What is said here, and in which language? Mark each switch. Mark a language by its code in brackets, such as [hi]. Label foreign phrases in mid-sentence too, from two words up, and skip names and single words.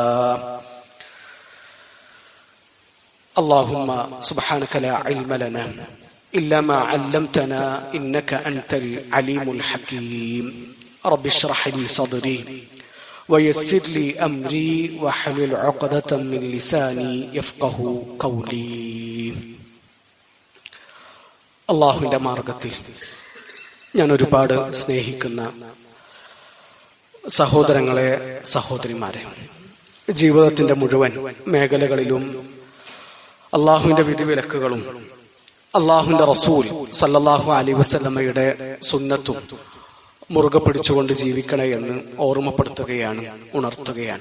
[ar] اللهم سبحانك لا علم لنا إلا ما علمتنا إنك أنت العليم الحكيم. رب اشرح لي صدري ويسر لي أمري واحلل عقدة من لساني يفقه قولي. [ml] അള്ളാഹുവിന്റെ മാർഗത്തിൽ ഞാൻ ഒരുപാട് സ്നേഹിക്കുന്ന സഹോദരങ്ങളെ, സഹോദരിമാരെ, ജീവിതത്തിന്റെ മുഴുവൻ മേഖലകളിലും അള്ളാഹുവിന്റെ വിധിവിലക്കുകളും അള്ളാഹുവിന്റെ റസൂൽ [ar] صلى الله عليه وسلم [ml] സുന്നത്തും മുറുകെ പിടിച്ചുകൊണ്ട് ജീവിക്കണേ എന്ന് ഓർമ്മപ്പെടുത്തുകയാണ്, ഉണർത്തുകയാണ്.